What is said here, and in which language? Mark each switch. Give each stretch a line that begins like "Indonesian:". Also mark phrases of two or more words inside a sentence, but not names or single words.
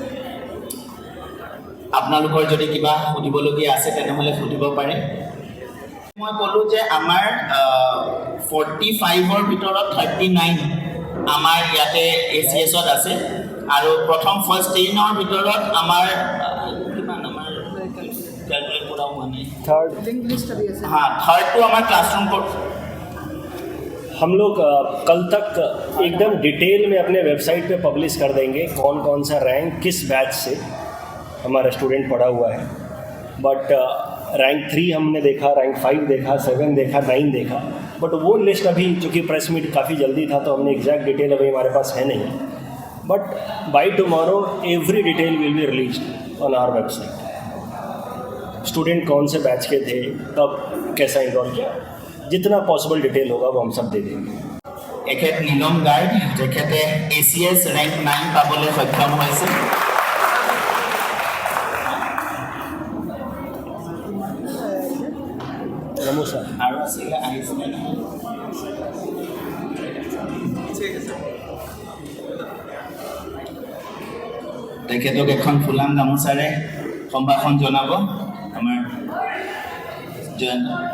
Assamese: আপোনালোকৰ যদি কিবা সুধিবলগীয়া আছে তেনেহ'লে সুধিব পাৰে। মই ক'লোঁ যে আমাৰ 45ৰ ভিতৰত 39 আমাৰ ইয়াতে ACSত আছে, আৰু প্ৰথম ফাৰ্ষ্ট 10ৰ ভিতৰত আমাৰ কিমান আমাৰ
Hindi: कैलकुलेट पूरा हुआ नहीं। थर्ड लिस्ट अभी ऐसे हाँ, थर्ड तो हमारा क्लासरूम कोर्स हम लोग कल तक एकदम डिटेल में अपने वेबसाइट पे पब्लिश कर देंगे कौन कौन सा रैंक किस बैच से हमारा स्टूडेंट पढ़ा हुआ है। बट रैंक 3 हमने देखा, रैंक 5 देखा, 7 देखा, 9 देखा, बट वो लिस्ट अभी चूँकि
English: press meet
Hindi: काफ़ी जल्दी था तो हमने
English: exact detail
Hindi: अभी हमारे पास है नहीं।
English: But by tomorrow every detail will be release on our website.
Hindi: स्टूडेंट कौन से बैच के थे, कब कैसा इनरोल किया, जितना
English: possible detail
Hindi: होगा वो हम सब दे देंगे।
Assamese: এখেত নীলম গাৰ্গ, তেখেতে ACS ৰেংক 9 পাবলৈ সক্ষম হৈছে। নমস্কাৰ আৰু আছিলে আহিছিলে নহয়। তেখেতক এখন ফুলাম গামোচাৰে সম্ভাষণ জনাব আমাৰ জয়ন্ত।